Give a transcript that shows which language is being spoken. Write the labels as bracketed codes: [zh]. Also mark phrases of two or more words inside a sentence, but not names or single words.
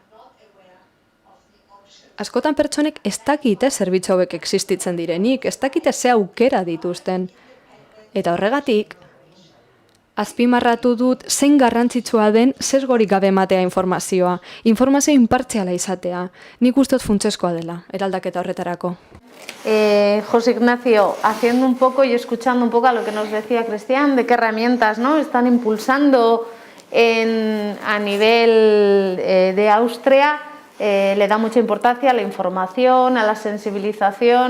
[eu] Askotan pertsonek ez dakite zerbitzu hauek existitzen direnik, ez dakite ze aukera dituzten. Eta horregatik, azpimarratu dut zein garrantzitsua den sesgorik gabe ematea informazioa. Informazio inpartziala izatea. Nik uste dut funtsezkoa dela, eraldaketa horretarako. [es] José Ignacio, haciendo un poco y escuchando un poco a lo que nos decía Cristian, de qué herramientas, ¿no?, están impulsando a nivel de Austria, le da mucha importancia a la información, a la sensibilización.